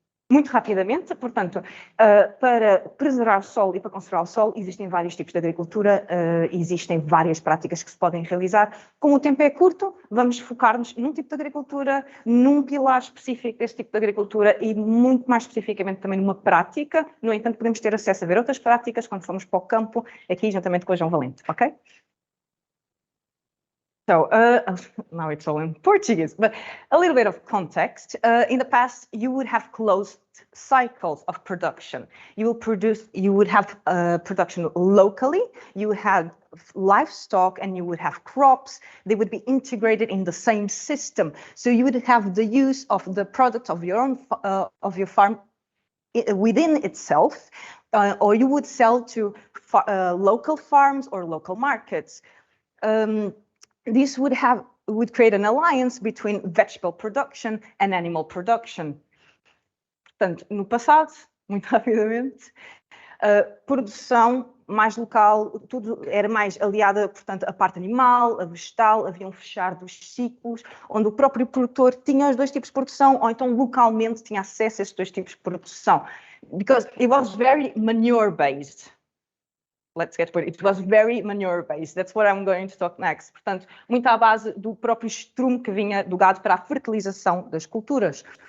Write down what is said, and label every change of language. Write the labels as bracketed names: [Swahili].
[Portuguese] Muito rapidamente, portanto, para preservar o solo e para conservar o solo, existem vários tipos de agricultura, existem várias práticas que se podem realizar. Como o tempo é curto, vamos focar-nos num tipo de agricultura, num pilar específico desse tipo de agricultura e muito mais especificamente também numa prática. No entanto, podemos ter acesso a ver outras práticas quando formos para o campo, aqui juntamente com o João Valente, ok? [English] So now it's all in Portuguese, but a little bit of context. In the past, you would have closed cycles of production. You would have production locally. You had livestock and you would have crops. They would be integrated in the same system. So you would have the use of the product of your own of your farm within itself, or you would sell to local farms or local markets. This would create an alliance between vegetable production and animal production. [Portuguese] Portanto, no passado, muito rapidamente, produção mais local, tudo era mais aliada, portanto, a parte animal, a vegetal, havia um fechar dos ciclos, onde o próprio produtor tinha os dois tipos de produção, ou então localmente tinha acesso a esses dois tipos de produção. [English] Because it was very manure-based. Let's get to it. It was very manure-based. That's what I'm going to talk next. [Portuguese] Portanto, muito à base do próprio estrume que vinha do gado para a fertilização das culturas.